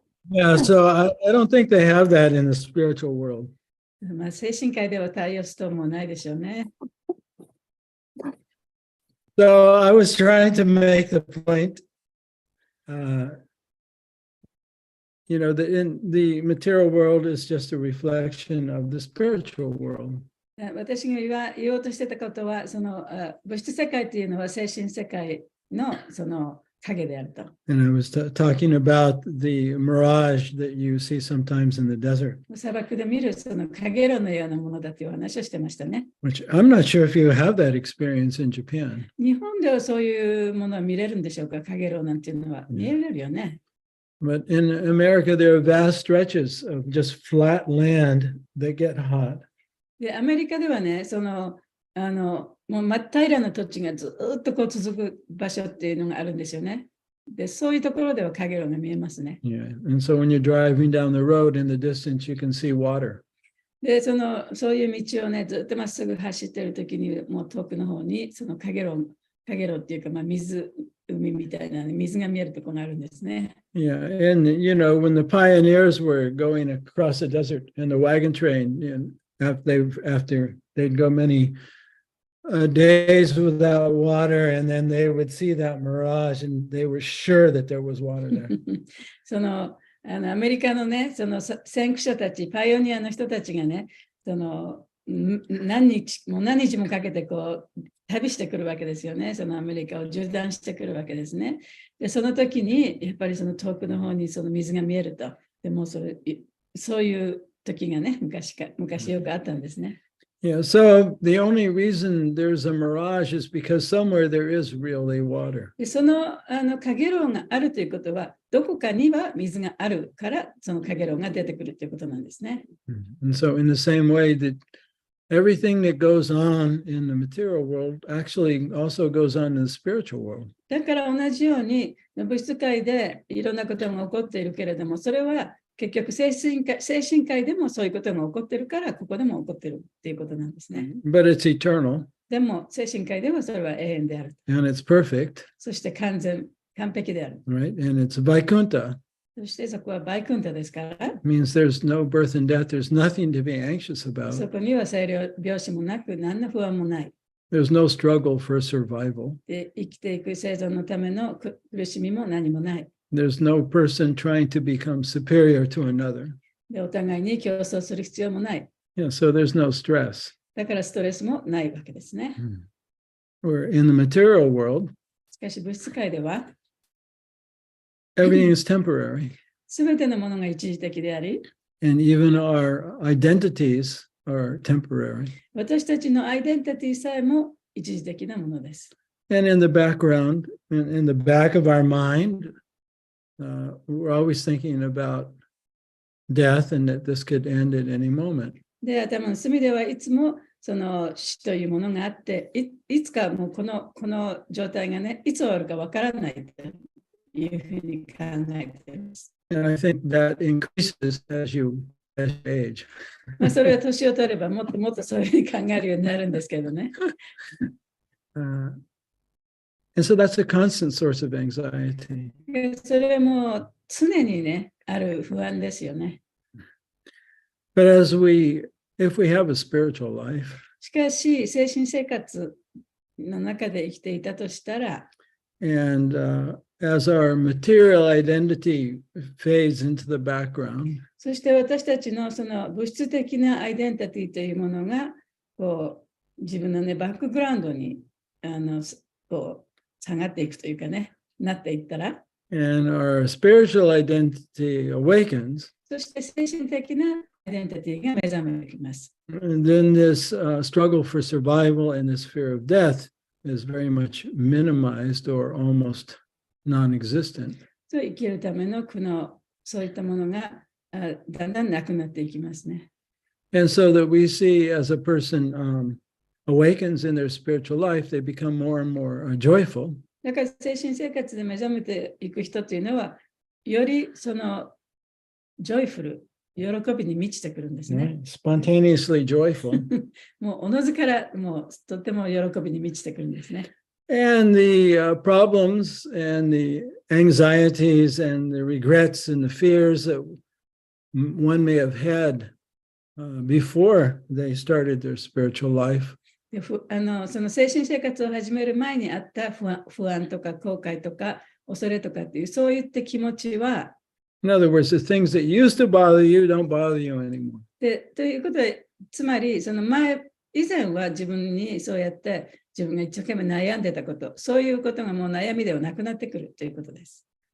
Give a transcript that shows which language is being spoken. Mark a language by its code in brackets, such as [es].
[en] Yeah, so I don't think they have that in the spiritual world. [ja] まあ、精神界では太陽ストームもないでしょうね。 [en] So I was trying to make the point, that in the material world is just a reflection of the spiritual world. [ja] 私が言おうとしてたことは、その物質世界というのは精神世界のその影であると。 [en] And I was talking about the mirage that you see sometimes in the desert, [ja] 砂漠で見るその影炉のようなものだという話をしてましたね。 [en] which I'm not sure if you have that experience in Japan. [ja] 日本ではそういうものは見れるんでしょうか？影炉なんていうのは見えるよね。 [en] But in America, there are vast stretches of just flat land that get hot. [ja] で、アメリカではね、もう真っ平らな土地がずっとこう続く場所っていうのがあるんですよね。で、そういうところでは影炉が見えますね。 [en] Yeah. And so when you're driving down the road in the distance, you can see water. [ja] で、そういう道をね、ずっとまっすぐ走ってるときに、もう遠くの方に、その影炉っていうか、まあ、海みたいな、水が見えるところがあるんですね。 [en] Yeah. And, when the pioneers were going across the desert in the wagon train, after they'd go many days without water, and then they would see that mirage, and they were sure that there was water there. [ja] アメリカのね、その先駆者たち、パイオニアの人たちがね、何日もかけてこう旅してくるわけですよね。そのアメリカを縦断してくるわけですね。で、その時に、やっぱりその遠くの方にその水が見えると。でもそういう時がね、昔よくあったんですね。 [en] Yeah, so the only reason there's a mirage is because somewhere there is really water. [ja] で、その影炉があるということは、どこかには水があるから、その影炉が出てくるということなんですね。 [en] And so in the same way that everything that goes on in the material world actually also goes on in the spiritual world. [ja] だから同じように、物質界でいろんなことが起こっているけれども、それは結局精神界でもそういうことが起こっているから、ここでも起こっているっていうことなんですね。 [en] But it's eternal. [ja] でも精神界ではそれは永遠である。 [en] And it's perfect, [ja] そして完璧である。 [en] right? And it's Vaikuntha. [ja] そしてそこはバイクンタですから、 [en] It means there's no birth and death. There's nothing to be anxious [ja] そ [en] about. [ja] こには生老病死もなく、何の不安もない。 [en] There's no struggle for survival. [ja] で、生きていく生存のための苦しみも何もない。 [en] There's no person trying to become superior to another. [ja] で、お互いに競争する必要もない。 [en] Yeah, so there's no stress. [ja] だからストレスもないわけですね。 [en] Where in the material world, [ja] しかし物質界では、 [en] everything is temporary. [ja] すべてのものが一時的であり、 [en] And even our identities are temporary. [ja] 私たちのアイデンティティさえも一時的なものです。 [en] And in the background, in the back of our mind, we're always thinking about death and that this could end at any moment. [ja] で、頭の隅ではいつもその死というものがあって、いつかもうこの状態がね、いつ終わるかわからないというふうに考えています。 [en] And I think that increases as you age. [ja] まあそれは年を取ればもっともっとそういうふうに考えるようになるんですけどね。 [en] And so that's a constant source of anxiety. [ja] それはもう常にね、ある不安ですよね。 [en] But if we have a spiritual life, [ja] しかし、精神生活の中で生きていたとしたら、 [en] and as our material identity fades into the background, [ja] そして私たちのその物質的なアイデンティティというものがこう自分のね、バックグラウンドにこう下がっていくというかね、なっていったら、 [en] and our spiritual identity awakens, [ja] そして精神的なデンティティが目覚めてきます。 [en] And then this struggle for survival and this fear of death is very much minimized or almost non-existent. [ja] そう生きるための苦悩、そういったものがだんだんなくなっていきますね。 [en] And so that we see as a person awakens in their spiritual life, they become more and more joyful. [ja] だから精神生活で目覚めていく人というのは、よりそのジョイフル、喜びに満ちてくるんですね。 [en] Spontaneously joyful. [ja] もうおのずからもうとても喜びに満ちてくるんですね。 [en] And the problems and the anxieties and the regrets and the fears that one may have had before they started their spiritual life. [ja] でその精神生活を始める前にあった不安とか後悔とか恐れとかっていうそういった気持ちは [en] In other words, the things that used to bother you don't bother you anymore. [ja] ということでつまりその以前は自分にそうやって自分が一生懸命悩んでたことそういうことがもう悩みではなくなってくるということです。